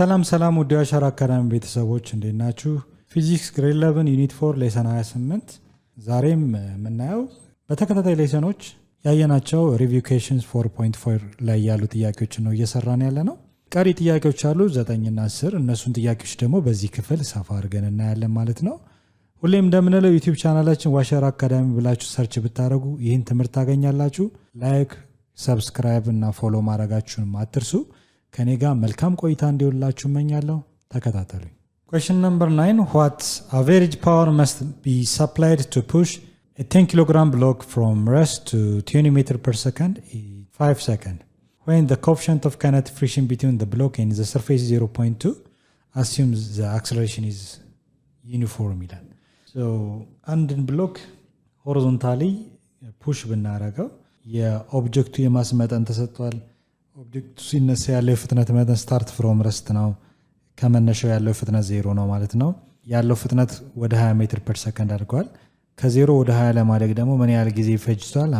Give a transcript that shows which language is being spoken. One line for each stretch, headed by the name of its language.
Amharic: ሰላም ውድ የአሻራ አካዳሚ ቤተሰቦች እንዴት ናችሁ? ፊዚክስ ግሬድ 11 ዩኒት 4 ሌሰን 28 ዛሬም የምናየው በተከታታይ ሌሰኖች ያየናቸው ሪቪው ኩዌስችንስ 4.4 ላይ ያሉ ጥያቄዎችን ነው እየሰራን ያለ ነው። ቀሪ ጥያቄዎች አሉ 9 እና 10። እነሱን ጥያቄዎች ደግሞ በዚህ ክፍል ሰፋ አድርገን እናያለን ማለት ነው። ሁሌም እንደምንለው ዩቲዩብ ቻናላችን ዋሸራ አካዳሚ ብላችሁ ሰርች ብታደርጉ ይህን ትምህርት ታገኛላችሁ። ላይክ፣ ሰብስክራይብ እና ፎሎ ማድረጋችሁን አትርሱ። ከኔ ጋር መልካም ቆይታ እንዲሆንላችሁ እመኛለሁ። ተከታተሉኝ። Question number 9.
English: What average power must be supplied to push a 10 kilogram block from rest to 20 meter per second in 5 seconds? When the coefficient of kinetic friction between the block and the surface is 0.2, assumes the acceleration is uniform.
Amharic: So, አንድን ብሎክ ሆሪዞንታሊ ፑሽ ብናረገው የኦብጀክቱ የማስ መጠን ተሰጥቷል። ኦብጀክቱ ሲነሳ ያለው የፍጥነት መጠን ስታርት ፍሮም ረስት ነው። ከመነሻው ያለው ፍጥነት 0 ነው ማለት ነው። ያለው ፍጥነት ወደ 20 ሜትር ፐር ሰከንድ አድርጓል። ከ0 ወደ 20 ለማደግ ደግሞ ምን ያህል ጊዜ ይፈጅቷል?